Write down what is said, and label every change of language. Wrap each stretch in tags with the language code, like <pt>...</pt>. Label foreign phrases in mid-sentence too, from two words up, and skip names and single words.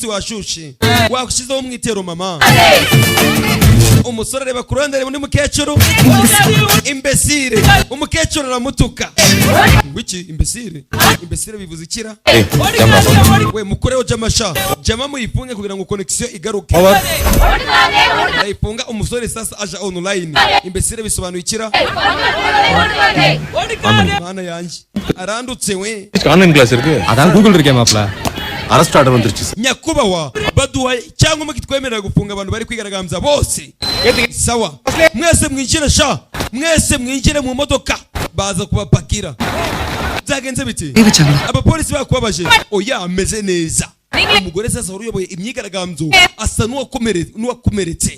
<rw>washushe washizeho umwitero mama umusore areba ku ruhande areba undi mukecuru imbesire umukecuru aramutuka wiki imbesire bivuze ikira we mukoreho jamasha jama muyifunge kugira ngo connection igaruke ayifunga umusore sasa aja online imbesire bisobanuye ikira mana yanjye arandutse we</rw> <en>online class</en> <ta>iருக்கு அதான் கூகுள் இருக்கே மாப்ள</ta> <en>arrest order</en> <ta>வந்துருச்சு</ta> <rw>nyakubawa baduha cyangwa mukitwemerera gufunga abantu bari kwigaragambya bose sawa mwese mwinjire sha mwese mwinjire mu modoka baza kubapakira byagenze biti abapolisi bakubabaje oya ameze neza umugore sasa uruyoboye imyigaragambyo asa n'uwakomeretse</rw>